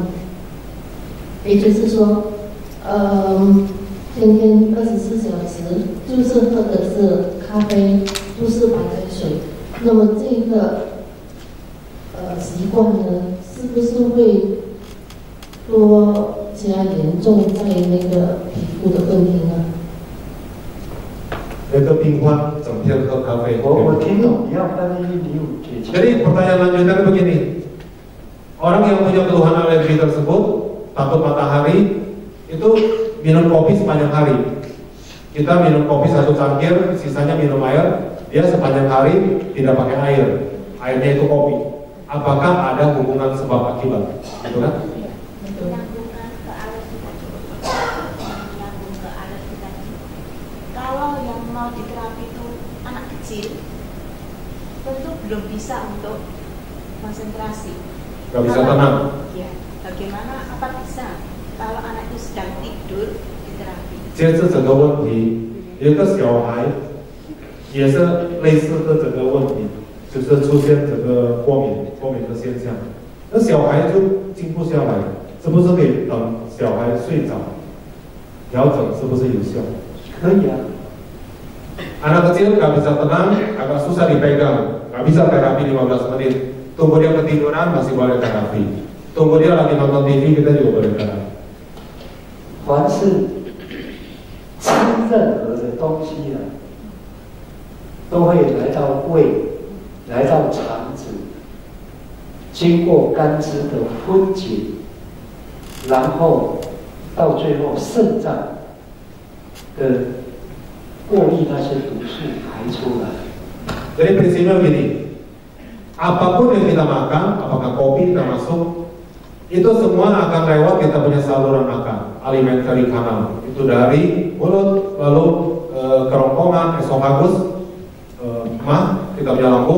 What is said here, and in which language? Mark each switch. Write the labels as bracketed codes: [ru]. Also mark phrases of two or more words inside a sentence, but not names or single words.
[zh] 也就是说，天天24小时就是喝的是咖啡，不是白开水，那么这个习惯呢，是不是会多加严重在那个皮肤的问题呢？那个病患整天喝咖啡。我听懂，你要翻译你有解释。 [id] Jadi pertanyaan lanjutannya begini, orang yang punya keluhan alergi tersebut, takut matahari, itu minum kopi sepanjang hari. Kita minum kopi 1 cangkir, sisanya minum air, dia sepanjang hari tidak pakai air, airnya itu kopi. Apakah ada hubungan sebab akibat? Gitu kan? Kalau yang mau diterapi itu anak kecil, tentu belum bisa untuk konsentrasi. Gak bisa tenang. Ya, bagaimana? Apa bisa? Kalau anak itu sedang tidur diterapi. [zh] 接着这个问题，有一个小孩也是类似的这个问题，就是出现这个过敏的现象，那小孩就静不下来，是不是可以等小孩睡着调整，是不是有效？可以啊。 [id] Anak kecil nggak bisa tenang, agak susah dipegang, nggak bisa terapi 15 menit. Tunggu dia ketiduran masih boleh terapi. Tunggu dia lagi nonton TV kita juga boleh terapi. [zh] 凡是吃任何的东西啊，都会来到胃，来到肠子，经过肝汁的分解，然后到最后肾脏的过滤那些毒素排出来。 [id] Jadi prinsipnya begini, apapun yang kita makan, apakah kopi kita masuk, itu semua akan lewat kita punya saluran makan, [en] alimentary canal. [id] Itu dari mulut, lalu kerongkongan, esofagus, mah, kita punya lambung.